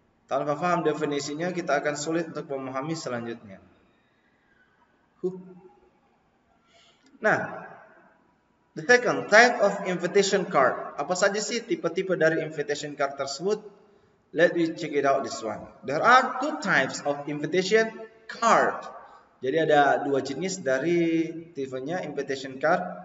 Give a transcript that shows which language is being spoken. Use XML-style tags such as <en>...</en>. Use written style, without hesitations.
<id>Tanpa paham definisinya kita akan sulit untuk memahami selanjutnya.</id> <en>Nah, the second type of invitation card.</en> <id>Apa saja sih tipe-tipe dari invitation card tersebut?</id> <en>Let me check it out this one. There are two types of invitation card.</en> <id>Jadi ada dua jenis dari tipenya invitation card.</id>